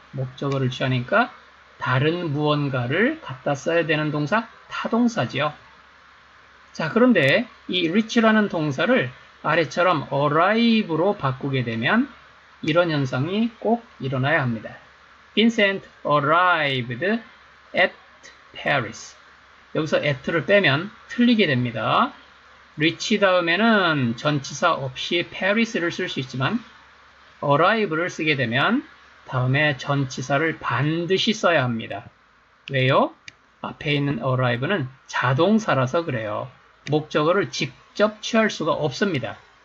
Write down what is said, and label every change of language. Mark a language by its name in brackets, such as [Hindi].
[Korean] 목적어를 취하니까 다른 무언가를 갖다 써야 되는 동사 타동사지요. 자, 그런데 이 reach라는 동사를 아래처럼 arrive로 바꾸게 되면 이런 현상이 꼭 일어나야 합니다. [English] Vincent arrived at Paris. [Korean] 여기서 at를 빼면 틀리게 됩니다. reach 다음에는 전치사 없이 Paris를 쓸 수 있지만 arrive를 쓰게 되면 다음에 전치사를 반드시 써야 합니다. 왜요? 앞에 있는 arrive는 자동사라서 그래요. 목적어를 직접 취할 수가 없습니다.